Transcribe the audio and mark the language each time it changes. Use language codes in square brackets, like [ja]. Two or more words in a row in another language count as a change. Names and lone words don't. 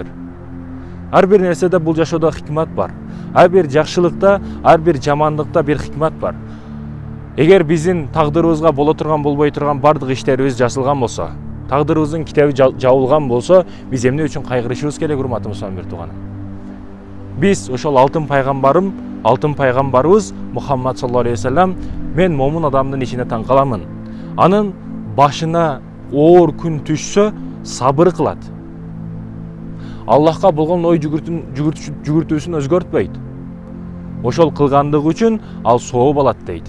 [ky] Ар бир нерседе бул жашоодо хикмат бар. Ар бир жакшылыкта, ар бир жамандыкта бир хикмат бар. Эгер биздин тагдырыбызга боло турган, болбой турган бардык иштерибиз жазылган болсо, тагдырыбыздын китеби жабылган болсо, биз эмне үчүн кайгырышыбыз керек, урматтуу мусулман бир тууганым? Биз ошол алтын пайгамбарыбыз Мухаммад [ar] صلى الله عليه وسلم, [ky] мен момун адамдын ичине таң каламын. Анын башына оор күн түшсө, сабыр кылат. Аллахка болгон ой жүгүртүүсүн өзгөртпөйт. Ошол кылгандыгы үчүн ал сооп алат дейт.